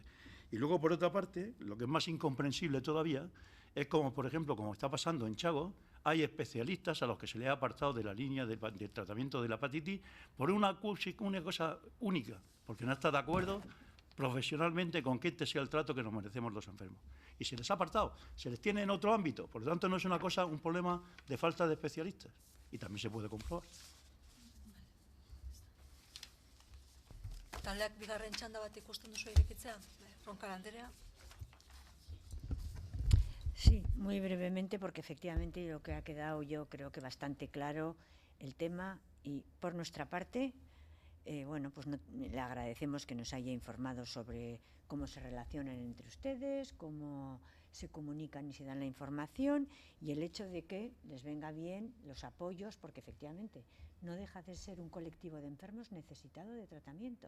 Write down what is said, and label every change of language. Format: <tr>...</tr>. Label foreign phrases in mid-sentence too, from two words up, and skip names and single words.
<es>Y luego, por otra parte, lo que es más incomprensible todavía es como, por ejemplo, como está pasando en Chago, hay especialistas a los que se les ha apartado de la línea del tratamiento de la hepatitis por una cosa única, porque no está de acuerdo profesionalmente con que este sea el trato que nos merecemos los enfermos. Y se les ha apartado, se les tiene en otro ámbito. Por lo tanto, no es un problema de falta de especialistas. Y también se puede comprobar.</es> <eu>Taldeak bigarren txanda bat ikusten duzu irekitzea? Roncal Andrea.</eu> <es>Sí, muy brevemente, porque efectivamente lo que ha quedado yo creo que bastante claro el tema y por nuestra parte, bueno, pues le agradecemos que nos haya informado sobre cómo se relacionan entre ustedes, cómo se comunican y se dan la información y el hecho de que les venga bien los apoyos, porque efectivamente no deja de ser un colectivo de enfermos necesitado de tratamiento.</es>